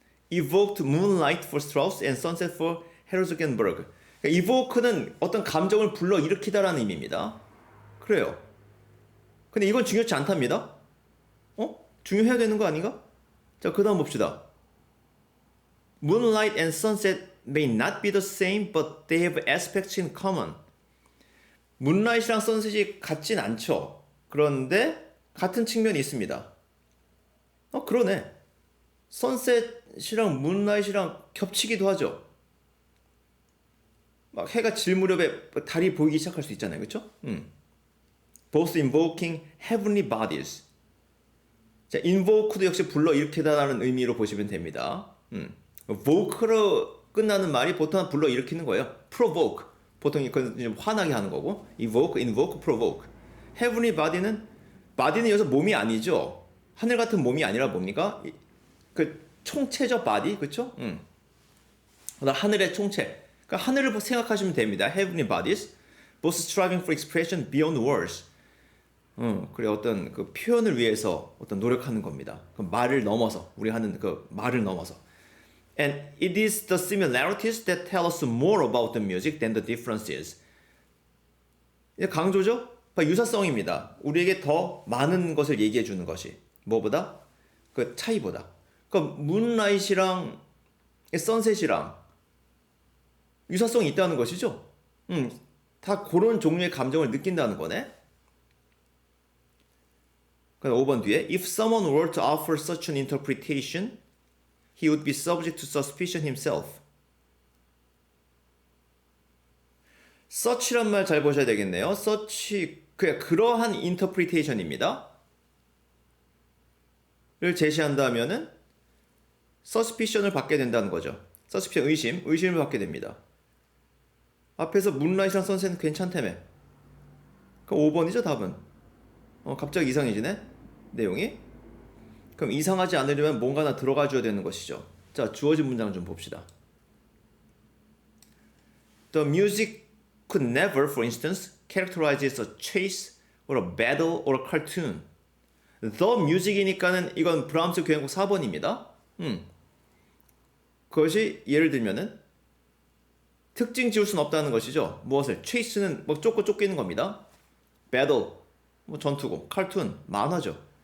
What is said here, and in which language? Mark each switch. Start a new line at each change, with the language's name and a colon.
English: Evoked moonlight for Strauss and sunset for Herzogenberg.
Korean: 그러니까 evoke는 어떤 감정을 불러 일으키다라는 의미입니다. 그래요. 근데 이건 중요치 않답니다. 중요해야 되는 거 아닌가? 자, 그 다음 봅시다. Moonlight and sunset may not be the same, but they have aspects in common. 문라이트랑 선셋이 같진 않죠. 그런데 같은 측면이 있습니다. 그러네. 선셋이랑 문라이트랑 겹치기도 하죠. 막 해가 질 무렵에 달이 보이기 시작할 수 있잖아요. 그렇죠?
English: Both invoking heavenly bodies.
Korean: 자, invoke도 역시 불러일으키다라는 의미로 보시면 됩니다. voke로 끝나는 말이 보통 불러일으키는 거예요. provoke. 보통 이건 좀 화나게 하는 거고. evoke, invoke, provoke. heavenly body는 여기서 몸이 아니죠. 하늘 같은 몸이 아니라 뭡니까? 그 총체적 body, 그렇죠? 하늘의 총체. 그러니까 하늘을 생각하시면 됩니다.
English: heavenly bodies, both striving for expression beyond words.
Korean: 그래 어떤 그 표현을 위해서 어떤 노력하는 겁니다. 그 말을 넘어서 우리 하는 그 말을 넘어서.
English: And it is the similarities that tell us more about the music than the differences.
Korean: 이제 강조죠? 유사성입니다. 우리에게 더 많은 것을 얘기해 주는 것이 뭐보다? 그 차이보다. 그러니까 문라이트랑 선셋이랑 유사성이 있다는 것이죠. 다 그런 종류의 감정을 느낀다는 거네. 5번 뒤에
English: If someone were to offer such an interpretation, he would be subject to suspicion himself.
Korean: such란 말 잘 보셔야 되겠네요. such 그러한 interpretation입니다. 를 제시한다면은 suspicion을 받게 된다는 거죠. suspicion 의심을 받게 됩니다. 앞에서 문라이트랑 선셋은 괜찮다며. 그럼 5번이죠 답은. 갑자기 이상해지네 내용이. 그럼 이상하지 않으려면 뭔가 하나 들어가 줘야 되는 것이죠. 자, 주어진 문장 좀 봅시다.
English: The music could never, for instance, characterize a chase or a battle or a cartoon. The music
Korean: 이니까는 이건 브람스 교향곡 4번입니다. 그것이 예를 들면은 특징 지을 수는 없다는 것이죠. 무엇을? chase는 뭐 쫓기는 겁니다. battle 뭐 전투고, 칼툰, 만화죠.